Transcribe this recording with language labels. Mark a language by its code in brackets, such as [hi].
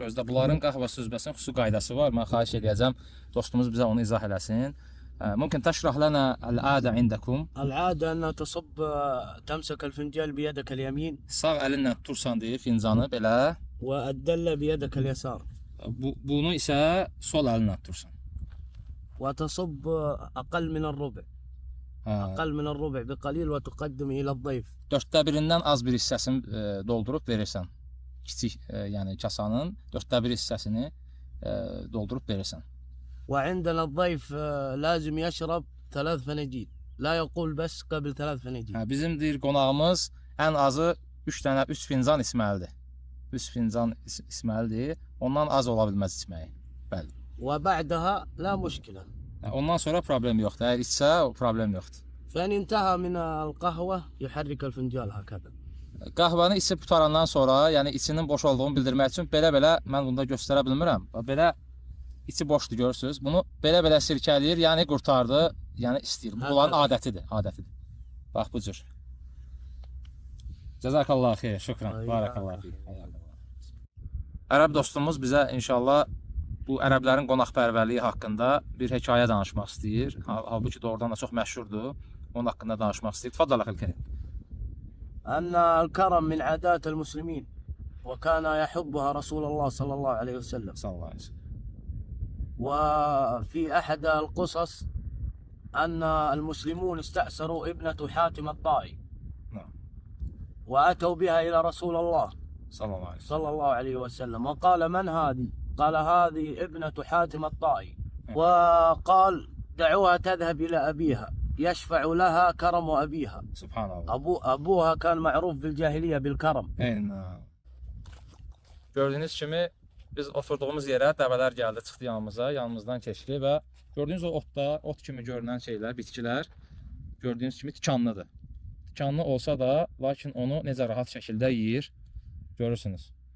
[az] Özdə bunların qəhvə süzməsinin xüsusi qaydası var. Mən xahiş edəcəm dostumuz bizə onu izah eləsin. [ar] Mümkün təşrah lana al-adə indakum. العادة أنها تمسك الفنجان بيدك اليمين [az] Sağ əlinlə tutursan deyir fincanı belə. [ar] والدلة بيدك اليسار [az] Bunu isə sol əlinlə tutursan. [ar] وتصب أقل من الربع [az] Hə. [ar] أقل من الربع بقليل وتقدم إلى الضيف. [az] Dörddə birindən az bir hissəsini doldurub verirsən. Kiçik yəni kasanın dörddə bir hissəsini doldurup verirsən. [ar] وعندنا الضيف لازم يشرب 3 فناجيل لا يقول بس قبل 3 فناجيل. [az] Hə, bizim deyir qonağımız ən azı 3 fincan içməlidir. 3 fincan içməlidir. Ondan az ola bilməz içməyi. Bəli. [ar] وبعدها لا مشكلة. [az] Ondan sonra problem yoxdur. Əgər içsə o problem yoxdur. [ar] فإن انتهى من القهوة يحرك الفنجان هكذا. [az] Qəhvəni içib qutarandan sonra, yəni içinin boş olduğunu bildirmək üçün belə mən bunda göstərə bilmirəm. Belə içi boşdur görürsüz. Bunu belə sirkələyir, yəni qurtardı, yəni istəyir. Bu onların adətidir. Bax bu cür. [ar] Cəzakallah xeyr, şükran. Barakallah fik. [az] Ərəb dostumuz bizə inşallah bu ərəblərin qonaqpərvərliyi haqqında bir hekayə danışmaq istəyir. Halbuki doğrudan da çox məşhurdur. Onun haqqında danışmaq istəyir. [ar] Tfadal əxil kərim. أن الكرم من عادات المسلمين وكان يحبها رسول الله صلى الله عليه وسلم. Sallallahu əleyhi və səlləm. وفي أحد القصص أن المسلمون استأسروا ابنة حاتم الطائي نعم. وأتوا بها إلى رسول الله Sallallahu əleyhi və səlləm. صلى الله عليه وسلم وقال من هذه؟ قال هذه ابنة حاتم الطائي. وقال دعوها تذهب إلى أبيها يشفع لها كرم أبيها. Subhanallah. أبوها كان معروف بالجاهلية بالكرم. [az] Gördüyünüz kimi biz oturduğumuz yerə dəvələr gəldi, çıxdı yanımızdan keçdi və gördüyünüz o ot kimi görünən şeylər, bitkilər gördüyünüz kimi tikanlıdır. Tikanlı olsa da, lakin onu necə rahat şəkildə yeyir, görürsünüz.